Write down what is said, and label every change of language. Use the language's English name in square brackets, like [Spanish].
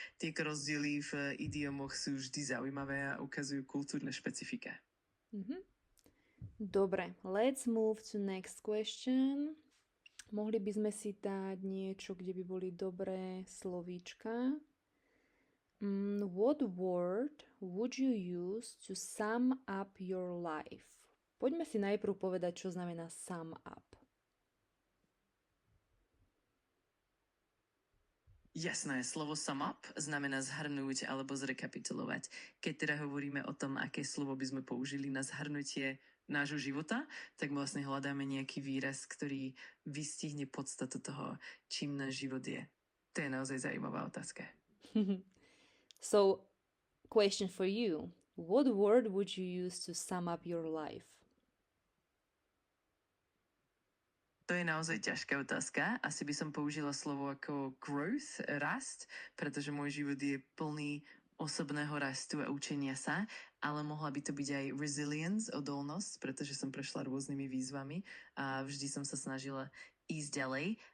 [Slovak] Tie rozdiely v idiomoch sú vždy zaujímavé a ukazujú kultúrne špecifika. Dobre, [English] let's move to next question. [Slovak] Mohli by sme si dať niečo, kde by boli dobré slovíčka. [English] What word would you use to sum up your life? [Slovak] Poďme si najprv povedať, čo znamená sum up. Jasné, slovo sum up znamená zhrnúť alebo zrekapitulovať. Keď teda hovoríme o tom, aké slovo by sme použili na zhrnutie nášho života, tak vlastne hľadáme nejaký výraz, ktorý vystihne podstatu toho, čím náš život je. To je naozaj zaujímavá otázka. [English] So, question for you. What word would you use to sum up your life? [Slovak] To je naozaj ťažká otázka. Asi by som použila slovo ako growth, rast, pretože môj život je plný osobného rastu a učenia sa, ale mohla by to byť aj resilience, odolnosť, pretože som prešla rôznymi výzvami a vždy som sa snažila ísť ďalej.